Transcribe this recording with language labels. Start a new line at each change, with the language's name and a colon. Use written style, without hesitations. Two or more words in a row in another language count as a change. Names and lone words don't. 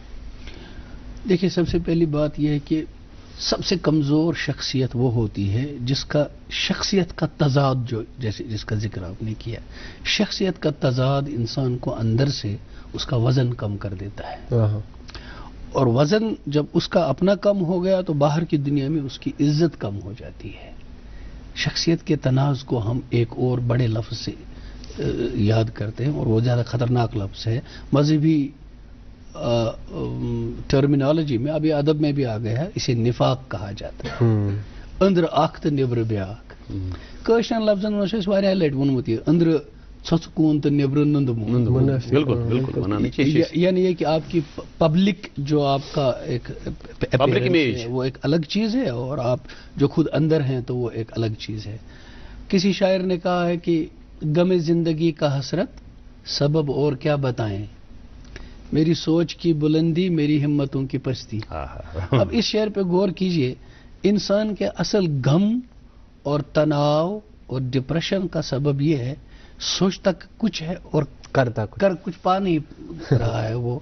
Urdu: دیکھیے, سب سے پہلی بات یہ ہے کہ سب سے کمزور شخصیت وہ ہوتی ہے جس کا شخصیت کا تضاد, جو جیسے جس کا ذکر آپ نے کیا, شخصیت کا تضاد انسان کو اندر سے اس کا وزن کم کر دیتا ہے, اور وزن جب اس کا اپنا کم ہو گیا تو باہر کی دنیا میں اس کی عزت کم ہو جاتی ہے. شخصیت کے تنازع کو ہم ایک اور بڑے لفظ سے یاد کرتے ہیں, اور وہ زیادہ خطرناک لفظ ہے. مذہبی ٹرمینالوجی میں, ابھی ادب میں بھی آ گیا ہے, اسے نفاق کہا جاتا ہے.
Kashmiri: اندر اخ تو نبر بیاکھ. کٲشرٮ۪ن لفظن منٛز چھُ اَسہِ واریاہ لٹہِ ووٚنمُت یہِ أنٛدرٕ ژھۄژکوٗن تہٕ نٮ۪برٕ نُندموٗن.
Urdu: بالکل, یعنی یہ کہ آپ کی پبلک جو آپ کا ایک
English: public image
Urdu: وہ ایک الگ چیز ہے, اور آپ جو خود اندر ہیں تو وہ ایک الگ چیز ہے. کسی شاعر نے کہا ہے کہ غم زندگی کا حسرت سبب اور کیا بتائیں، میری سوچ کی بلندی میری ہمتوں کی پستی. اب اس شعر پہ غور کیجیے، انسان کے اصل غم اور تناؤ اور ڈپریشن کا سبب یہ ہے سوچتا کچھ ہے اور کر کچھ پا نہیں رہا ہے وہ.